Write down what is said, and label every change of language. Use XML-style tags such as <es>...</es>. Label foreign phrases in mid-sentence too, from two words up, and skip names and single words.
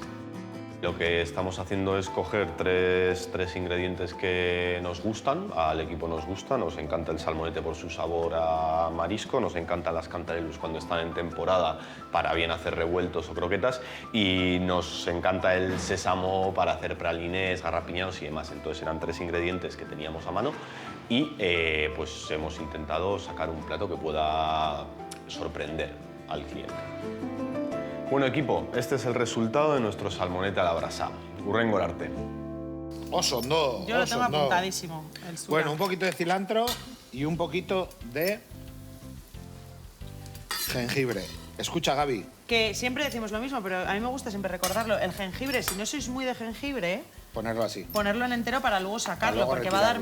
<es>Lo que estamos haciendo es coger tres ingredientes que nos gustan, al equipo nos gusta, nos encanta el salmonete por su sabor a marisco, nos encantan las cantarellus cuando están en temporada para bien hacer revueltos o croquetas y nos encanta el sésamo para hacer pralinés, garrapiñados y demás. Entonces eran 3 ingredientes que teníamos a mano y pues hemos intentado sacar un plato que pueda sorprender al cliente. Bueno, equipo, este es el resultado de nuestro salmonete a la brasa.</es> <eu>Hurrengo arte. Oso ondo.</eu> <es>Yo lo</es> <eu>oso</eu> <es>tengo</es> <eu>ondo.</eu> <es>apuntadísimo, el sura. Bueno, un poquito de cilantro y un poquito de jengibre. Escucha, Gaby. Que siempre decimos lo mismo, pero a mí me gusta siempre recordarlo. El jengibre, si no sois muy de jengibre, Ponerlo así. ponerlo en entero para luego sacarlo, luego porque va a dar</es>